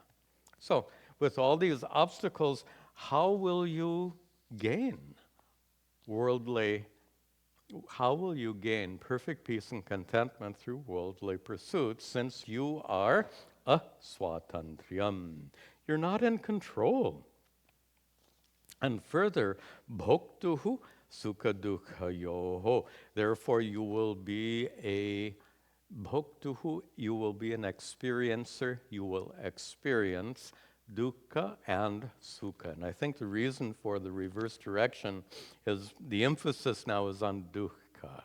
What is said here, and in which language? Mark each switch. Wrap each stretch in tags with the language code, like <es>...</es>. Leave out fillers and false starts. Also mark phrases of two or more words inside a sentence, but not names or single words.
<en>So, with all these obstacles, how will you gain perfect peace and contentment through worldly pursuits, since you are aswatantriyam? You're not in control. And further,</en> <sa>bhoktuhu sukha dukkha yoho.</sa> <en>Therefore, you will be an experiencer. You will experience dukkha and sukha. And I think the reason for the reverse direction is the emphasis now is on dukkha.</en>